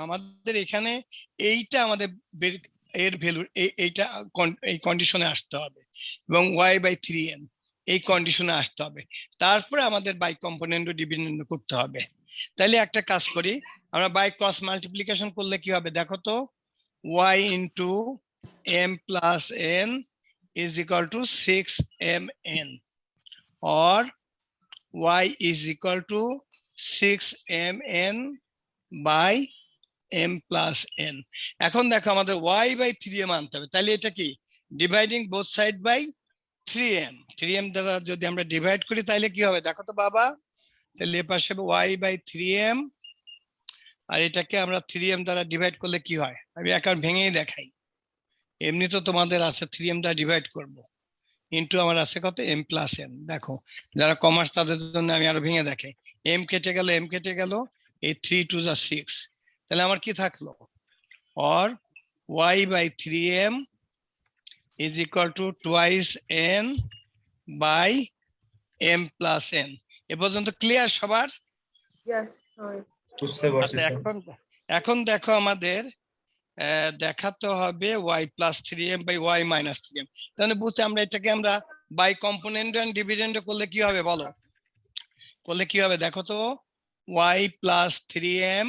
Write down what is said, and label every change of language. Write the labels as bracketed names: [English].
[Bangla] আমাদের এখানে এইটা আমাদের এর ভ্যালু, এইটা এই কন্ডিশনে আসতে হবে, এবং y বাই 3m এই কন্ডিশনে আসতে হবে। তারপরে আমাদের বাই কম্পোনেন্ট ও ডিভিডেন্ড করতে হবে। তাহলে একটা কাজ করি, আমরা বাই ক্রস মাল্টিপ্লিকেশন করলে কি হবে দেখো তো? [English] y into m plus n is equal to 6mn, or y is equal to 6mn by m plus n। [Bangla] এখন দেখো আমাদের y by 3m আনতে হবে, তাহলে এটা কি? [English] Dividing both side by 3m। [Bangla] 3m দ্বারা যদি আমরা ডিভাইড করি তাহলে কি হবে দেখো তো বাবা? তাহলে এ পাশে y by 3m, আর এটাকে আমরা 3m দ্বারা ডিভাইড করলে কি হয়? আমি একবার ভেঙেই দেখাই। এমনি তো তোমাদের আছে 3m দ্বারা ডিভাইড করব, ইন্টু আমার আছে কত? m plus n। দেখো যারা কমার্স তাদের জন্য আমি আরো ভেঙে দেখাই। m কেটে গেল, m কেটে গেল, এই 3 2 যা 6, তাহলে আমার কি থাকলো? [English] or y by 3m is equal to twice n by m plus n। [Bangla] এ পর্যন্ত ক্লিয়ার সবার? [English] Yes, sir. [Bangla] বুঝতে পারছি আচ্ছা, স্যার। এখন দেখো আমাদের দেখাতে হবে [English] y plus 3m by y minus 3m। [Bangla] তাহলে বুঝছি আমরা এটাকে আমরা বাই কম্পোনেন্ট এন্ড ডিভিডেন্ড করলে কি হবে বলো? করলে কি হবে দেখো তো? y plus 3m